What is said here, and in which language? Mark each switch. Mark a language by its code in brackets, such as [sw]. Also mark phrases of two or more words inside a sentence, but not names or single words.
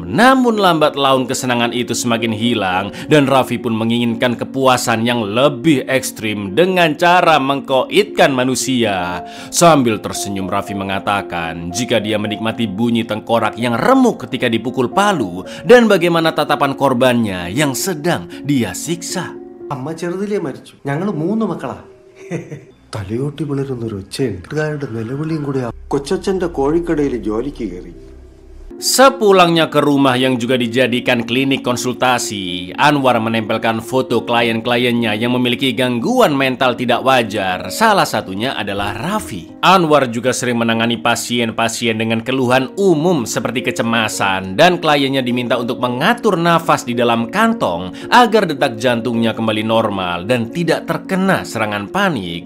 [id] Namun lambat laun kesenangan itu semakin hilang dan Raffi pun menginginkan kepuasan yang lebih ekstrim dengan cara mengkoitkan manusia. Sambil tersenyum Raffi mengatakan jika dia menikmati bunyi tengkorak yang remuk ketika dipukul palu dan bagaimana tatapan korbannya yang sedang dia siksa. [ml] അമ്മ ചെറുതിലേ മരിച്ചു. ഞങ്ങൾ 3 മക്കളാ. തലയോട്ടി വളരുന്നൊരു ഒച്ചയുണ്ട്. നിലവിളിയും കൂടെ കൊച്ചച്ഛന്റെ കോഴിക്കടയിൽ ജോലിക്ക് കയറി. [id] Sepulangnya ke rumah yang juga dijadikan klinik konsultasi, Anwar menempelkan foto klien-kliennya yang memiliki gangguan mental tidak wajar. Salah satunya adalah Raffi. Anwar juga sering menangani pasien-pasien dengan keluhan umum seperti kecemasan, dan kliennya diminta untuk mengatur nafas di dalam kantong agar detak jantungnya kembali normal dan tidak terkena serangan panik.